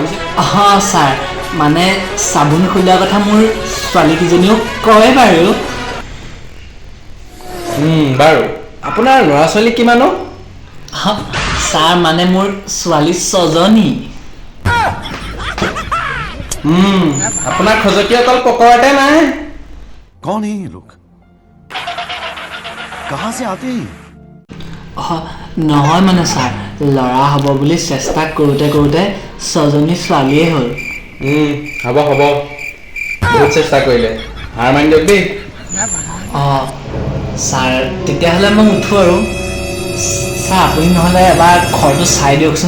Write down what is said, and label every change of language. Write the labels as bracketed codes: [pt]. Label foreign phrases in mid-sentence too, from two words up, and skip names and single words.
[as] ছাৰ মানে চাবোন খোলাৰ কথা মোৰ ছোৱালীকেইজনীও কয় বাৰু বাৰু আপোনাৰ ল'ৰা ছোৱালী কিমানো ছাৰ মানে মোৰ ছোৱালী 6জনী আপোনাৰ খজতি অকল পকৰতে নাই [hi] कौन है ये लोग कहां से आते हैं [as] নহয় মানে ছাৰ ল'ৰা হ'ব বুলি চেষ্টা কৰোঁতে কৰোঁতে 6জনী ছোৱালীয়ে হ'ল হ'ব হ'ব বহুত চেষ্টা কৰিলে হাৰ মানি দিয়ক দেই ছাৰ তেতিয়াহ'লে মই উঠোঁ আৰু ছাৰ আপুনি নহ'লে এবাৰ ঘৰটো চাই দিয়কচোন